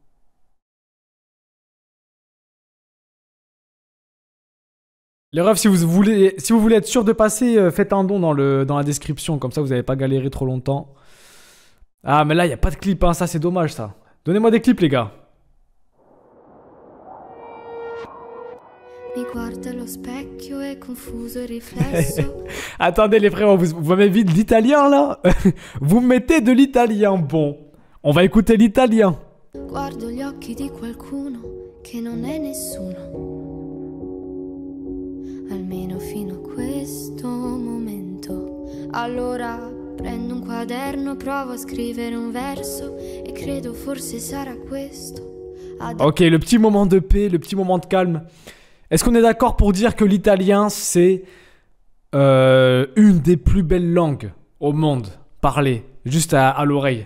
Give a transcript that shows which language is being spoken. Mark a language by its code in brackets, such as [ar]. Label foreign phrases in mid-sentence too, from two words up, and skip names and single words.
[fr] Les refs, si vous voulez être sûr de passer, faites un don dans la description. Comme ça, vous n'allez pas galérer trop longtemps. Ah, mais là, il n'y a pas de clip. Hein. Ça, c'est dommage, ça. Donnez-moi des clips, les gars. [it] Mi guarda allo specchio e confuso il riflesso. [fr] Attendez les frérots, vous m'avez de l'italien là. Vous me mettez de l'italien, bon. On va écouter l'italien. [it] Guardo gli occhi di qualcuno che non è nessuno. Almeno fino a questo momento. Allora prendo un quaderno, provo a scrivere un verso e credo forse sarà questo. [fr] Ok, le petit moment de paix, le petit moment de calme. Est-ce qu'on est d'accord pour dire que l'italien, c'est une des plus belles langues au monde parlée, juste à l'oreille.